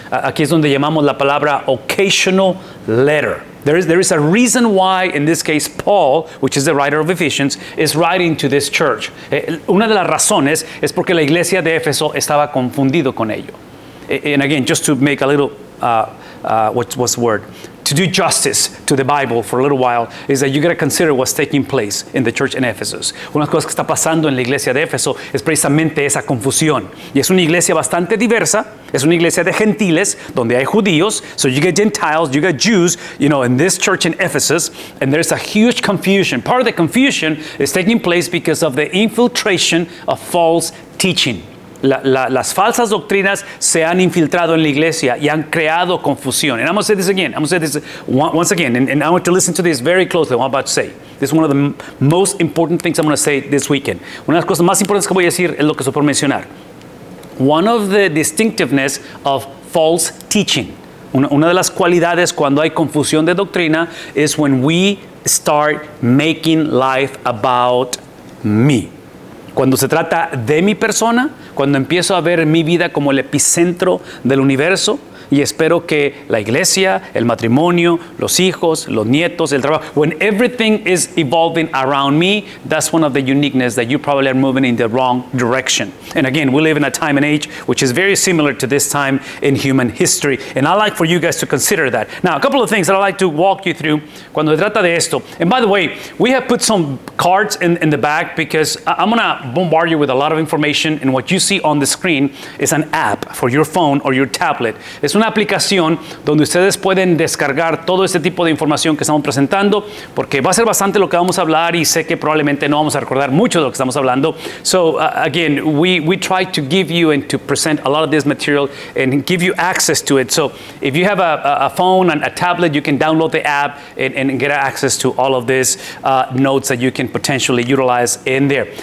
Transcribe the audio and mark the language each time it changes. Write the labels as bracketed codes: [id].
[es] Aquí es donde llamamos la palabra [en] occasional letter. There is a reason why, in this case, Paul, which is the writer of Ephesians, is writing to this church. [es] Una de las razones es porque la iglesia de Éfeso estaba confundido con ello. [en] And again, just to make a little, what's the word? To do justice to the Bible for a little while, is that you got to consider what's taking place in the church in Ephesus. [es] Una de las cosas que está pasando en la iglesia de Éfeso es precisamente esa confusión. Y es una iglesia bastante diversa, es una iglesia de gentiles, donde hay judíos, [en] so you get Gentiles, you got Jews, in this church in Ephesus, and there's a huge confusion. Part of the confusion is taking place because of the infiltration of false teaching. [es] Las falsas doctrinas se han infiltrado en la iglesia y han creado confusión. [en] And I'm going to say this again. I'm going to say this once again. And I want to listen to this very closely, what I'm about to say. This is one of the most important things I'm going to say this weekend. [es] Una de las cosas más importantes que voy a decir es lo que estoy por mencionar. [en] One of the distinctiveness of false teaching. [es] Una de las cualidades cuando hay confusión de doctrina [en] is when we start making life about me. [es] Cuando se trata de mi persona, cuando empiezo a ver mi vida como el epicentro del universo, y espero que la iglesia, el matrimonio, los hijos, los nietos, el trabajo, [en] when everything is evolving around me, that's one of the uniqueness that you probably are moving in the wrong direction. And again, we live in a time and age which is very similar to this time in human history. And I'd like for you guys to consider that. Now, a couple of things that I'd like to walk you through [es] cuando se trata de esto. [en] And by the way, we have put some cards in the back because I'm going to bombard you with a lot of information, and what you see on the screen is an app for your phone or your tablet. [es] Es una aplicación donde ustedes pueden descargar todo este tipo de información que estamos presentando, porque va a ser bastante lo que vamos a hablar y sé que probablemente no vamos a recordar mucho de lo que estamos hablando. [en] So again, we try to give you and to present a lot of this material and give you access to it. So if you have a phone and a tablet, you can download the app and get access to all of these notes that you can potentially utilize in there.